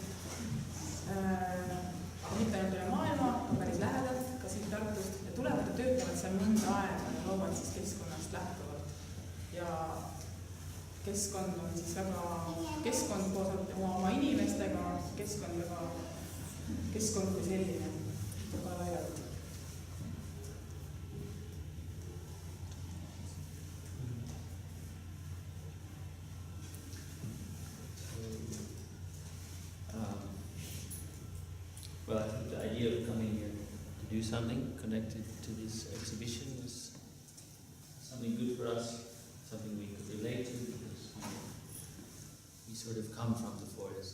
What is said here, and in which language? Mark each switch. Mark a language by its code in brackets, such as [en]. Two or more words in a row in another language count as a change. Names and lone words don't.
[et] Mitte ainult üle maailma, aga päris lähedalt, ka siit Tartust, ja tulevad ja töötavad seal mõnda aega ja loovad siis keskkonnast lähtuvalt. Ja keskkond on siis väga, keskkond koos oma inimestega, keskkond kui selline, väga laialt. [en] Well, I think the idea of coming here to do something connected to this exhibition was something good for us, something we could relate to, because we sort of come from the forest.